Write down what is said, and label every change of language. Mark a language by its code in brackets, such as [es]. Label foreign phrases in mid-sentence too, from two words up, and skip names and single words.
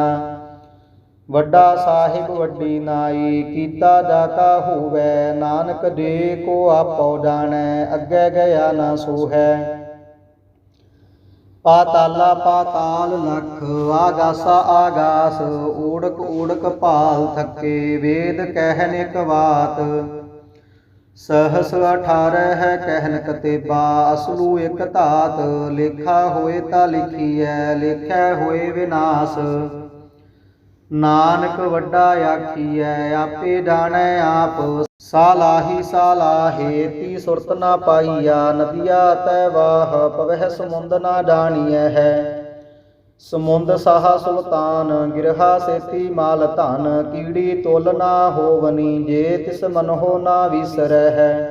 [pa] ਵੱਡਾ ਸਾਹਿਬ ਵੱਡੀ ਨਾਈ, ਕੀਤਾ ਜਾ ਕਾ ਹੋਵੈ। ਨਾਨਕ ਜੇ ਕੋ ਆਪੋ ਜਾਣੈ, ਅੱਗੇ ਗਿਆ ਨਾ ਸੋ ਹੈ। ਪਾਤਾਲਾ ਪਾਤਾਲ ਲਖ, ਆਗਾਸਾ ਆਗਾਸ। ਓੜਕ ਓੜਕ ਭਾਲ ਥਕੇ, ਵੇਦ ਕਹਿਨ ਇਕ ਬਾਤ। ਸਹਸ 18 ਕਹਨ ਕਤੇਬਾ, ਅਸਲੂ ਏਕ ਧਾਤ। ਲੇਖਾ ਹੋਏ ਤਾ ਲਿਖੀਐ, ਲੇਖੈ ਹੋਏ ਵਿਨਾਸ਼। ਨਾਨਕ ਵੱਡਾ ਆਖੀਐ, ਆਪੇ ਜਾਣੈ ਆਪ। ਸਾਲਾਹੇ ਤੀ ਸੁਰਤ ਨਾ ਪਾਈਆ, ਨਦੀਆ ਤੈ ਵਾਹ ਪਵਹਿ ਸਮੁੰਦ ਨਾ ਜਾਣੀਐ ਹੈ। ਸਮੁੰਦ ਸਾਹਾ ਸੁਲਤਾਨ, ਗਿਰਹਾ ਸੇਤੀ ਮਾਲ ਧਨ, ਕੀੜੀ ਤੁਲ ਨਾ ਹੋਵਨੀ, ਜੇ ਤਿਸ ਮਨਹੁ ਨਾ ਵਿਸਰੈ ਹੈ।